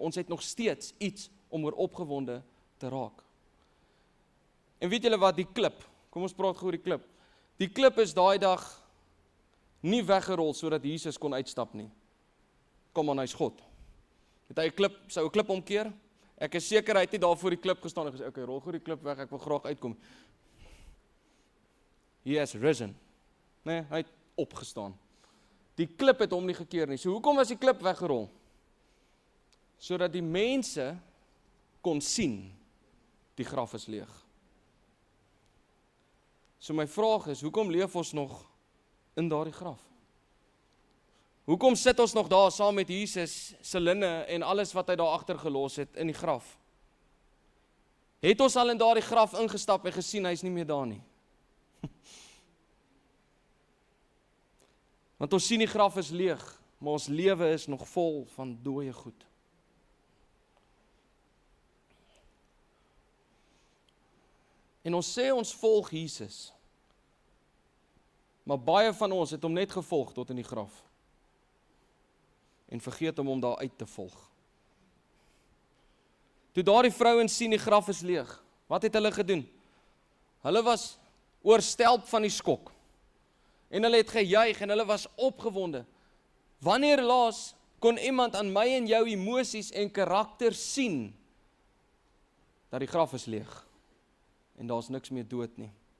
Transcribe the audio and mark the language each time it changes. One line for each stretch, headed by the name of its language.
Afrikaans: Ons het nog steeds iets om oor opgewonde te raak. En weet julle wat, die klip, kom ons praat gou oor die klip. Die klip is daai dag nie weggerol sodat Jesus kon uitstap nie. Kom aan, hy's God. Het hy 'n klip, sou 'n klip omkeer? Ek is seker hy het nie daar voor die klip gestaan en gesê, okay, rol gou die klip weg, ek wil graag uitkom.
English: He has risen.
Afrikaans: Nee, hy het opgestaan. Die klip het hom nie gekeer nie. So hoekom was die klip weggerol? Sodat die mense kon sien, die graf is leeg. So my vraag is, hoekom leef ons nog in daardie graf? Hoekom sit ons nog daar saam met Jesus se linne en alles wat hy daar agter gelos het in die graf? Het ons al in daardie graf ingestap en gesien hy's nie meer daar nie? Want ons sien die graf is leeg, maar ons lewe is nog vol van dooie goed. En ons sê ons volg Jesus, maar baie van ons het hom net gevolg tot in die graf. En vergeet om daar uit te volg. Toe daardie vrouens sien die graf is leeg, wat het hulle gedoen? Hulle was oorstelp van die skok. En hulle het gejuig en hulle was opgewonde. Wanneer laas kon iemand aan my en jou emosies en karakter sien dat die graf is leeg en daar's niks meer dood nie?